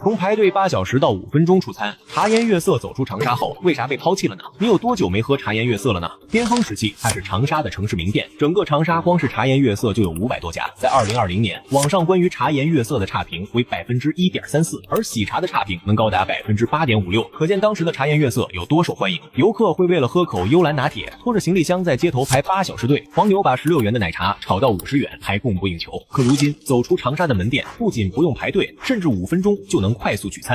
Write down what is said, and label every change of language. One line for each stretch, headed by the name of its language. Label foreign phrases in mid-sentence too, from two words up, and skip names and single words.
Chinese: 從排隊8小時到5分鐘出餐，茶颜悦色走出长沙后，为啥被抛弃了呢？你有多久没喝茶颜悦色了呢？巅峰时期，它是长沙的城市名店，整个长沙光是茶颜悦色就有500多家。在2020年，网上关于茶颜悦色的差評為1.34%，而喜茶的差評能高達8.56%，可見當時的茶颜悦色有多受歡迎。遊客會為了喝口幽蘭拿鐵，拖着行李箱在街頭排8小時隊，黃牛把16元的奶茶炒到50元，還供不應求。可如今走出長沙的門店，不僅不用排隊，甚至5分鐘就能快速取餐。